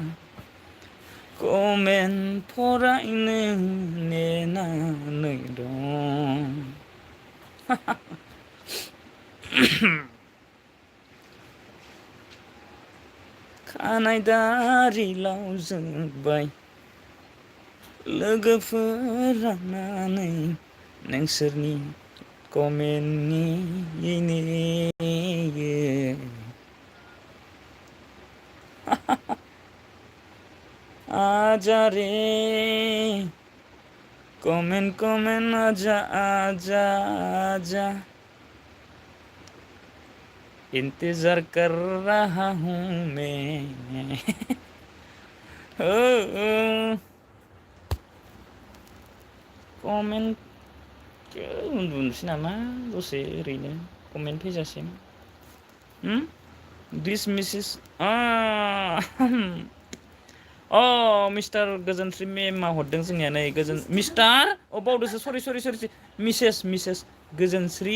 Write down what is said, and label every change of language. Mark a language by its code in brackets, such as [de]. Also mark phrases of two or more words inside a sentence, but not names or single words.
[brx] कमेन्ट फरायनो नेनानै दं खानाय दारि लावजोब्बाय लोगोफोरा नानै नोंसोरनि कमेन्टनि नेयो [hi] आजा रे कमेन्ट आजा आजा इंतजार कर रहा हूँ मैं [brx] कमेन्ट उन्दुनोसै नामा दसे ओरैनो कमेन्ट फैजासिम [en] this missus [brx] मिस्टार गोजोनश्री मेमा हरदों जोंनिया नै गोजोन मिस्टार बावदोसो सरि मिसेस गोजोनश्री